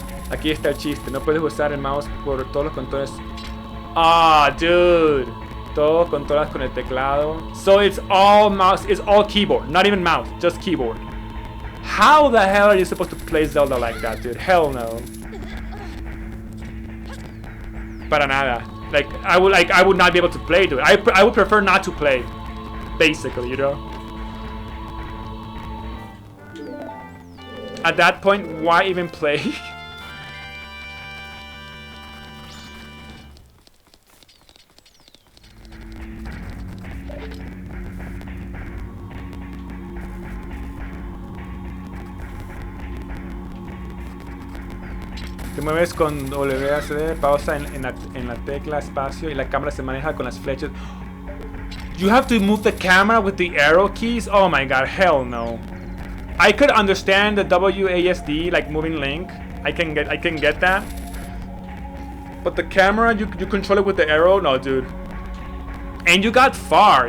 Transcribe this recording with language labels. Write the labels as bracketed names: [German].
[Spanish] Aquí está el chiste, no puedes usar el mouse por todos los controles. [English] Ah, dude. [Spanish] Todos controlas con el teclado. [English] So it's all mouse, it's all keyboard, not even mouse, just keyboard. How the hell are you supposed to play Zelda like that, dude? Hell no. [Spanish] Para nada. [English] Like I would not be able to play, dude. I would prefer not to play, basically, you know. At that point, why even play? [Spanish] mueves con WASD, pausa en la tecla espacio y la cámara se maneja con las flechas. [English] You have to move the camera with the arrow keys? Oh my god, hell no. I could understand the WASD, like moving Link. I can get that. But the camera, you control it with the arrow? No, dude. And you got far.